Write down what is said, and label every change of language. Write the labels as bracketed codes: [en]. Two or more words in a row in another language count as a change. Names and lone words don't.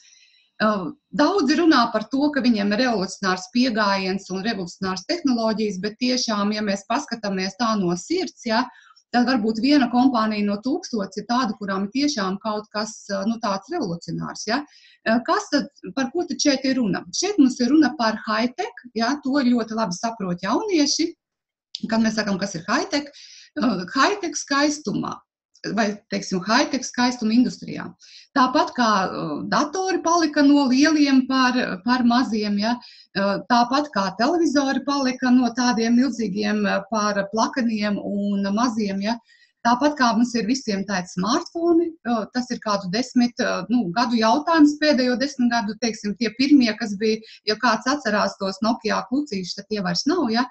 [lv] Daudzi runā par to, ka viņiem ir revolucionārs pieejams un revolucionārs tehnoloģijas, bet tiešām, ja mēs paskatāmies tā no sirds, ja, tad varbūt viena kompānija no 1000 ir tāda, kurām ir tiešām kaut kas tāds revolucionārs. Ja. Kas tad, par ko tad šeit ir runa? Šeit mums ir runa par high-tech, ja, to ļoti labi saprot jaunieši, kad mēs sakam, kas ir high-tech. High-tech skaistumā. Vai, teiksim, high-tech skaistuma industrijā. Tāpat kā datori palika no lieliem par maziem, ja? Tāpat kā televizori palika no tādiem milzīgiem par plakaniem un maziem, ja? Tāpat kā mums ir visiem tādi smartfoni, tas ir kādu 10 gadu jautājums, pēdējo 10 gadu, teiksim, tie pirmie, kas bija, ja kāds atcerās tos Nokia klucīšus, tad tie vairs nav, ja?